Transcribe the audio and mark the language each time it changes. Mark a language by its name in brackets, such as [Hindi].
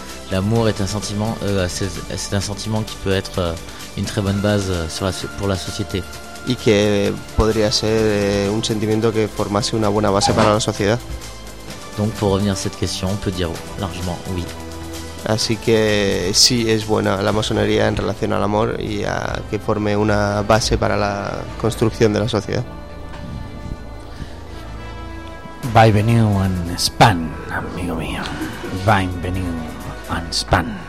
[French] L'amour est un sentiment c'est un sentiment qui peut être une très bonne base pour la société. [Spanish] Y que podría ser un sentimiento que formase una buena base para la sociedad. [French] Donc pour revenir a cette question, on peut dire largement oui. [Spanish] Así que sí, es buena la masonería en relación al amor y a que forme una base para la construcción de la sociedad. Bienvenido en Spain, amigo mío. Bienvenido en Spain.